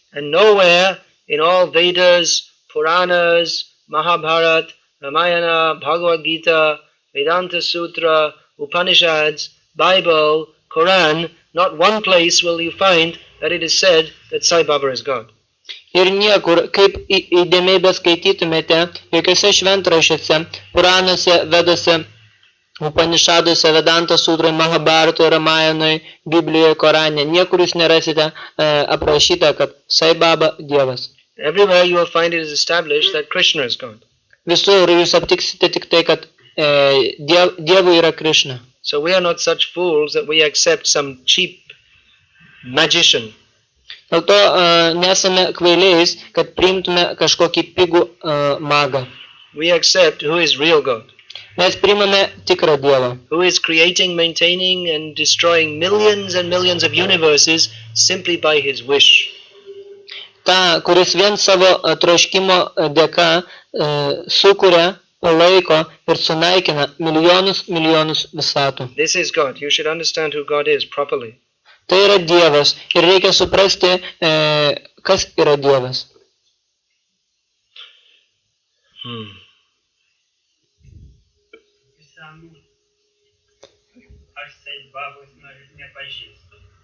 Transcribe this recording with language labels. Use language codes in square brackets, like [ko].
[en] And nowhere in all Vedas, Puranas, Mahabharata, Ramayana, Bhagavad Gita, Vedanta Sutra, Upanishads, Bible, Quran, not one place will you find that it is said that Sai Baba is God. [lt] Ir niekur, kaip įdėmiai beskaitytumėte, jokiuose šventraščiuose, Puranuose, Vedose, Upanishaduose, Vedanta Sutrai, Mahabharatoje, Ramayanoj, Biblijoje, Korane, niekur jūs nerasite aprašyta, kad Sai Baba Dievas. [en] Everywhere you will find it is established that Krishna is God. [lt] Visur jūs aptiksite tik tai, kad Dievui yra Krishna. [en] So we are not such fools that we accept some cheap magician. [lt] Dėl to nesame kvailiais, kad priimtume kažkokį pigų magą. [en] We accept who is real God, [lt] Mes priimame tikrą Dievą, [en] who is creating, maintaining and destroying millions and millions of universes simply by his wish. [lt] tą, kuris vien savo troškimo dėka sukuria, palaiko ir sunaikina milijonus visatų. [en] This is God. You should understand who God is properly. [lt] Tai yra Dievas ir reikia suprasti, kas yra Dievas. Visam aš Sai Babos nepažįstu.